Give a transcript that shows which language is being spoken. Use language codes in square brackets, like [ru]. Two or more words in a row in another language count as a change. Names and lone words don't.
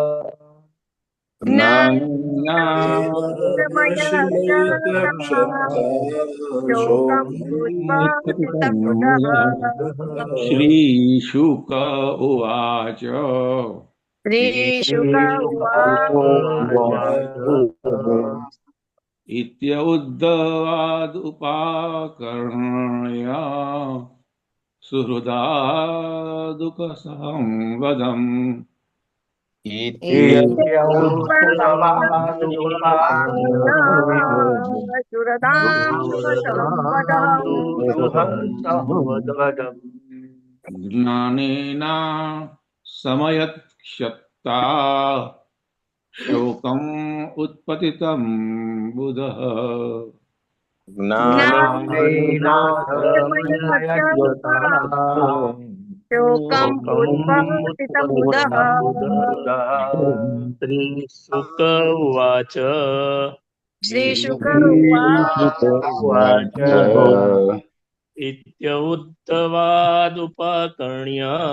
[sa] श्रीशुक उवाच इत्य उद्धवाद उपाकर्ण्य सुहृदा दुःसहं वदम् ज्ञानेना समयक्षता शोकम उत्पतितम बुधः श्रीशुक उवाच इत्युक्तवादुपकर्ण्य